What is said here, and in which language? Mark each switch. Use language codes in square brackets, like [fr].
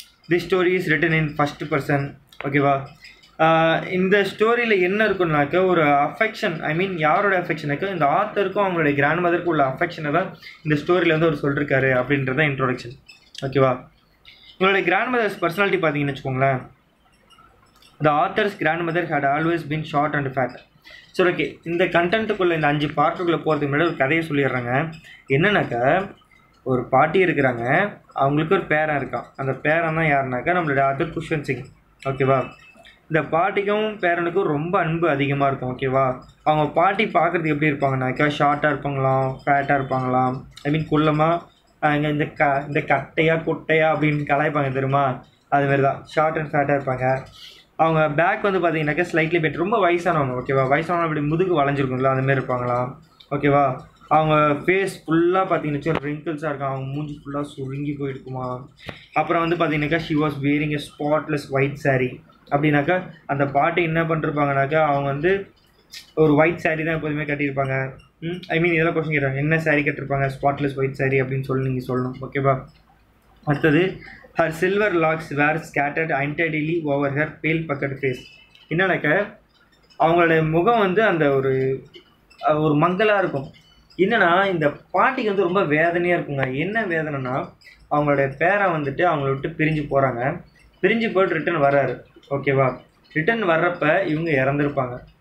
[en] this story is written in first person, [ta] ஓகேவா? இந்த ஸ்டோரியில் என்ன இருக்குன்னாக்கா ஒரு அஃபெக்ஷன், [en] I mean [ta] யாரோட அஃபெக்ஷனுக்கு, இந்த ஆத்தருக்கும் அவங்களுடைய கிராண்ட் மதருக்கும் உள்ள அஃபெக்ஷனை தான் இந்த ஸ்டோரியில் வந்து அவர் சொல்லியிருக்காரு அப்படின்றதான் இன்ட்ரோடக்ஷன், ஓகேவா? உங்களுடைய கிராண்ட் மதர்ஸ் பர்சனாலிட்டி பார்த்தீங்கன்னு வச்சுக்கோங்களேன். [en] The author's grandmother had always been short and fat. [ta] சரி, ஓகே. இந்த கண்டென்ட்டுக்குள்ளே இந்த 5 பார்ட்டுக்குள்ளே போகிறதுக்கு முன்னாடி ஒரு கதையை சொல்லிடுறாங்க. என்னன்னாக்கா ஒரு பாட்டி இருக்கிறாங்க, அவங்களுக்கு ஒரு பேரன் இருக்கான். அந்த பேரன் தான் யாருனாக்கா நம்மளுடைய ஆத்தர் குஷ்வந்த் சிங், ஓகேவா? இந்த பாட்டிக்கும் பேரனுக்கும் ரொம்ப அன்பு அதிகமாக இருக்கும், ஓகேவா? அவங்க பாட்டி பார்க்குறதுக்கு எப்படி இருப்பாங்கனாக்கா ஷார்ட்டாக இருப்பாங்களாம், ஃபேட்டாக இருப்பாங்களாம், [en] I mean [ta] குள்ளமாக இங்கே இந்த கட்டையா குட்டையா அப்படின்னு கலாய்ப்பாங்க தெரியுமா, அதுமாரி தான் ஷார்ட் அண்ட் ஃபேட்டாக இருப்பாங்க. அவங்க பேக் வந்து பார்த்தீங்கன்னாக்கா ஸ்லைட்லி பெட், ரொம்ப வயசானவங்க, ஓகேவா? வயசானவங்க அப்படி முதுகு வளைஞ்சிருக்குங்களா, அதுமாரி இருப்பாங்களாம், ஓகேவா? அவங்க ஃபேஸ் ஃபுல்லாக பார்த்தீங்கன்னாச்சும் ரிங்கிள்ஸாக இருக்கும், அவங்க மூஞ்சி ஃபுல்லாக சுருங்கி போயிருக்குமா. அப்புறம் வந்து பார்த்தீங்கன்னாக்கா [en] She was wearing a spotless white sari. [ta] அப்படின்னாக்கா அந்த பாட்டு என்ன பண்ணிருப்பாங்கனாக்கா அவங்க வந்து ஒரு ஒயிட் சாரீ தான் எப்போதுமே கட்டியிருப்பாங்க. [en] I mean [ta] இதெல்லாம் கொஸ்டின் கேட்குறாங்க, என்ன சாரீ கட்டிருப்பாங்க, [en] spotless white sari [ta] அப்படின்னு சொல்லி நீங்கள் சொல்லணும், ஓகேவா? அடுத்தது [en] her silver locks were scattered untidily over her pale puckered face. [ta] என்னன்னாக்க அவங்களோட முகம் வந்து அந்த ஒரு மங்கலாக இருக்கும். என்னன்னா இந்த பாட்டிக்கு வந்து ரொம்ப வேதனையாக இருக்குங்க. என்ன வேதனைனா அவங்களுடைய பேரன் வந்துட்டு அவங்கள விட்டு பிரிஞ்சு போகிறாங்க. பிரிஞ்சு போய்ட்டு ரிட்டன் வர்றாரு, ஓகேவா? ரிட்டன் வர்றப்ப இவங்க இறந்துருப்பாங்க.